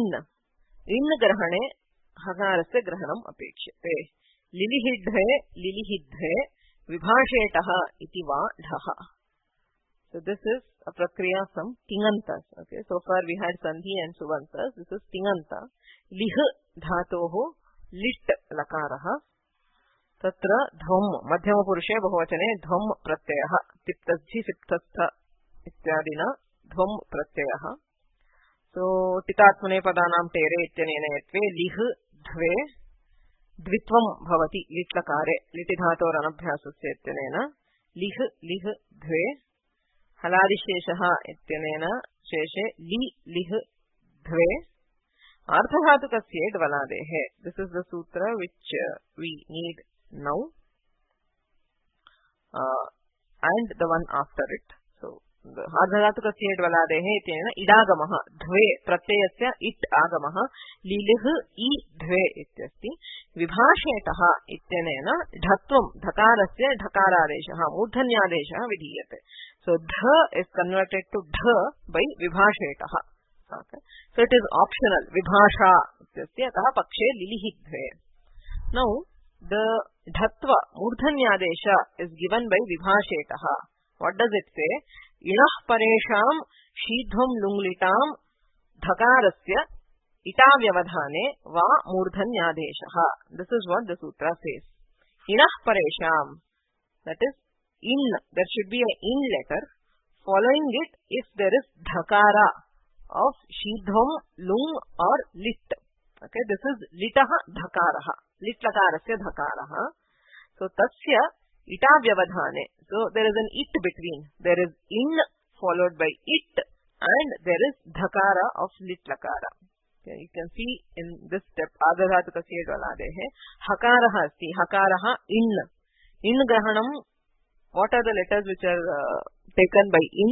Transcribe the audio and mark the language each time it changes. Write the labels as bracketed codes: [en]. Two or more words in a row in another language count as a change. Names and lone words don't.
[sa] इण् ग्रहणे हकारस्य ग्रहणम् अपेक्षते. लिलिहिद्धे विभाषेटः इति वा ढः. [en] So this is a prakriya from tingantas. Okay, so far we had sandhi and subantas. This is tinganta. [sa] लिह् धातोः लिट् लकारः. तत्र ध्वम् मध्यम पुरुषे बहुवचने ध्वम् प्रत्ययः. तिप्तस्थि सिप्तस्थ इत्यादिना ध्वम् प्रत्ययः. So टितात्मने पदानाम् टेरे इत्यनेन यत्वे लिह् ध्वे द्वित्वं भवति लिट्लकारे लिटि धातोरनभ्यासस्य इत्यनेन लिह् लिह् द्वे हलादिशेषः इत्यनेन शेषे लि लिह् द्वे आर्धधातुकस्य ड्वलादेः. [en] this is the सूत्र which we need now and the one after it. [sa] So आर्धधातुकस्य ड्वलादेः इत्यनेन इडागमः द्वे प्रत्ययस्य इट् आगमः लिलिह् इ द्वे इत्यस्ति. विभाषेटः इत्यनेन ढत्वं ढकारस्य ढकारादेशः मूर्धन्यादेशः विधीयते. [en] So dha is converted to dha by vibhashetah. Okay. So it is optional. [sa] विभाषा इत्यस्य अतः पक्षे लिलिहि द्वे. [en] Now the [sa] ढत्व मूर्धन्यादेश [en] is given by vibhashetah. What does it say? [sa] इणः परेषाम् षीध्वम् लुङ्लिटाम् धकारस्य इटव्यवधाने वा मूर्धन्यादेश. [en] This is what the sutra says. [sa] इणः परेषाम्, [en] that is in, there should be an in letter following it if there is dhakara of shidhvam, lung or lit. Okay, this is [sa] लिटः धकारः लिट् लकारस्य धकारः. So तस्य इटव्यवधाने. [en] So there is an it between. There is in followed by it and there is dhakara of lit lakara. Okay, you can see in this step [sa] आर्धधातुकस्य ड्वलादेः हकारः अस्ति हकारः इण्. इण् ग्रहणम्, [en] what are the letters which are taken by in?